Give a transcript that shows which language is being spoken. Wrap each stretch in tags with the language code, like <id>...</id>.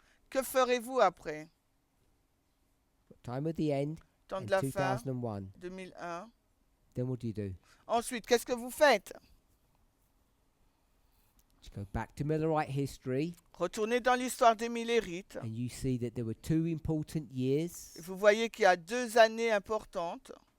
<fr>que ferez-vous après?</fr> <en>Time at the end,</en> <fr>Temps</fr> <en>and</en> <fr>de la fin,</fr> <en>2001.</en> <fr>2001.</fr> <en>Then what do?</en> <fr>Ensuite, qu'est-ce que vous faites?</fr> <en>You go back to Millerite history,</en> <fr>Retournez dans l'histoire des Millérites.</fr> <en>and you see that there were two important years.</en> <fr>Et vous voyez qu'il y a 2 années importantes</fr>